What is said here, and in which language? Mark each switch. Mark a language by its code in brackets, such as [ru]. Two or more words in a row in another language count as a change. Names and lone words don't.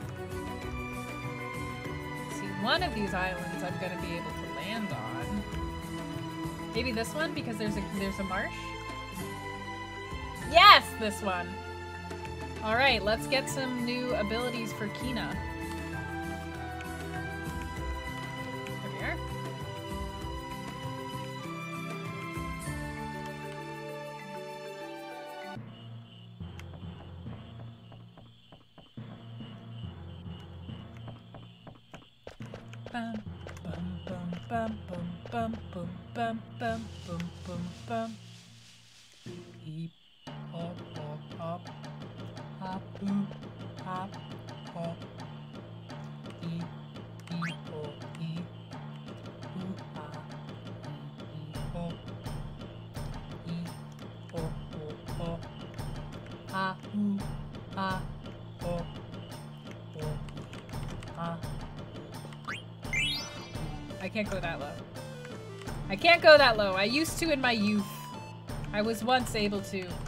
[en] See, one of these islands I'm gonna be able to land on. Maybe this one because there's a marsh. Yes, this one. All right, let's get some new abilities for Kina. There we are. Bum bum bum bum bum bum bum bum bum bum. Heep hop hop hop. Hop boop hop hop. Eep eep oh eep. Ooh ah eep hop. Eep oh oh oh. Ah ooh ah oh oh ah. I can't go that low. I can't go that low. I used to in my youth. I was once able to.